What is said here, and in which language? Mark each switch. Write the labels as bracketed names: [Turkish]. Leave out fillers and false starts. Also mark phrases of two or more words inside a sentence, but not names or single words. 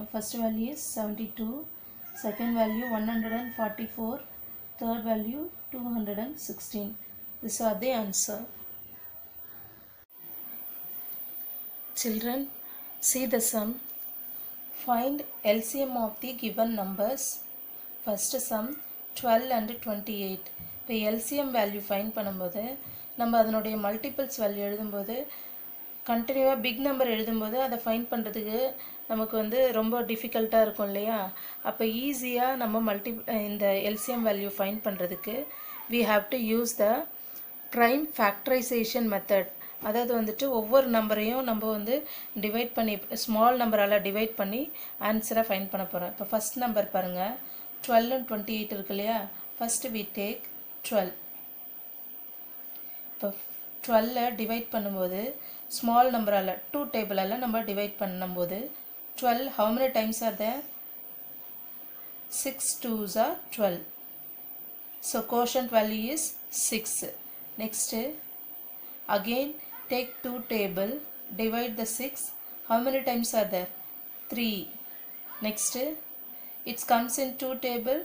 [English] First value is 72, second value 144, third value 216. These are the answer. Children, see the sum. Find LCM of the given numbers. First sum 12 and 28. [Tamil] இப்போ [English] LCM value find [Tamil] பண்ணும்போது நம்ம அதனுடைய [English] multiples value [Tamil] எழுதும்போது கண்டினியூவாக [English] big number [Tamil] எழுதும்போது அதை ஃபைண்ட் பண்ணுறதுக்கு நமக்கு ரொம்ப டிஃபிகல்ட்டாக இருக்கும் இல்லையா. அப்போ ஈஸியாக நம்ம இந்த [English] LCM value find [Tamil] பண்ணுறதுக்கு [English] we have to use the prime factorization method. [Tamil] அதாவது ஒவ்வொரு நம்பரையும் நம்ம டிவைட் பண்ணி [English] small number [Tamil] டிவைட் பண்ணி [English] answer find [Tamil] பண்ண போகிறோம். இப்போ [English] first number [Tamil] பாருங்கள், 12 and 28 இருக்கு இல்லையா. [English] ஃபஸ்ட்டு we take 12. [Tamil] இப்போ 12 டிவைட் பண்ணும்போது [English] small number [Tamil] 2 டேபிளால் நம்ம டிவைட் பண்ணும்போது 12 [English] how many times are there? 6 2s are 12. So quotient value is 6. Next again take 2 table, divide the 6. How many times are there? 3. Next it comes in 2 table?